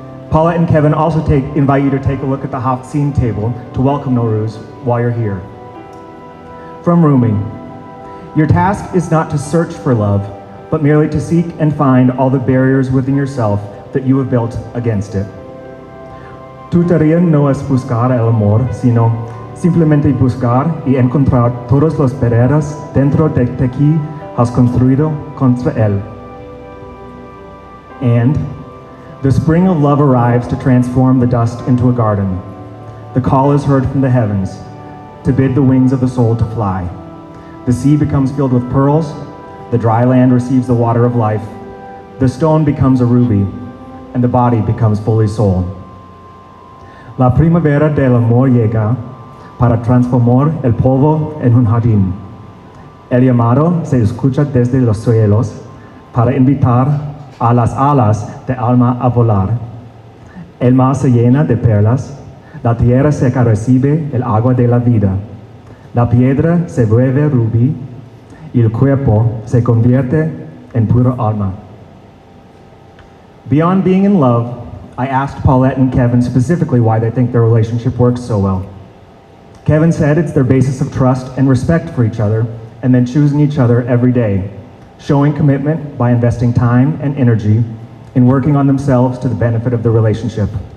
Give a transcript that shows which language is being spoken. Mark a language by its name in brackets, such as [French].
[English] Paulette and Kevin also invite you to take a look at the Haftzin table to welcome Nowruz while you're here. From Rumi, your task is not to search for love, but merely to seek and find all the barriers within yourself that you have built against it. [Spanish] Tu tarea no es buscar el amor, sino simplemente buscar y encontrar todos los barreras dentro de que has construido contra él. [English] And the spring of love arrives to transform the dust into a garden. The call is heard from the heavens to bid the wings of the soul to fly. The sea becomes filled with pearls. The dry land receives the water of life. The stone becomes a ruby, and the body becomes fully soul. [Spanish] La primavera del amor llega para transformar el polvo en un jardín. El llamado se escucha desde los cielos para invitar a las alas de alma a volar. El mar se llena de perlas, la tierra seca recibe el agua de la vida. La piedra se vuelve rubí, y el cuerpo se convierte en pura alma. [English] Beyond being in love, I asked Paulette and Kevin specifically why they think their relationship works so well. Kevin said it's their basis of trust and respect for each other, and then choosing each other every day, showing commitment by investing time and energy in working on themselves to the benefit of the relationship.